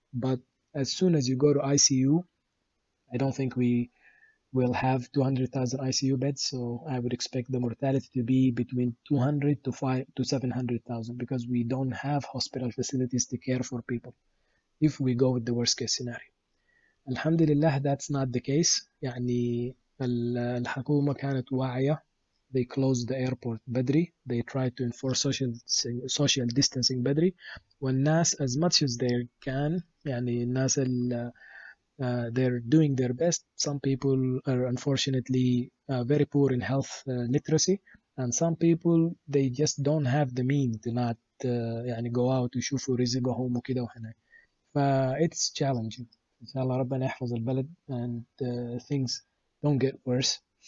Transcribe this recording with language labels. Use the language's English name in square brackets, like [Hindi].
[English] But as soon as you go to ICU, I don't think we will have 200,000 ICU beds. So I would expect the mortality to be between 200 to 700,000 because we don't have hospital facilities to care for people if we go with the worst case scenario. Alhamdulillah, that's not the case. [Arabic] يعني الحكومة كانت واعية. [English] They closed the airport [Arabic] بدري. [English] They tried to enforce social distancing بدري. [Arabic] والناس [English] as much as they can, [Arabic] يعني الناس [English] they're doing their best. Some people are unfortunately very poor in health literacy, and some people they just don't have the means to not يعني go out [Arabic] ويشوفوا رزقهم وكده وهناك. [English] It's challenging. [Arabic] إن شاء الله ربنا يحفظ البلد [English] and things don't get worse.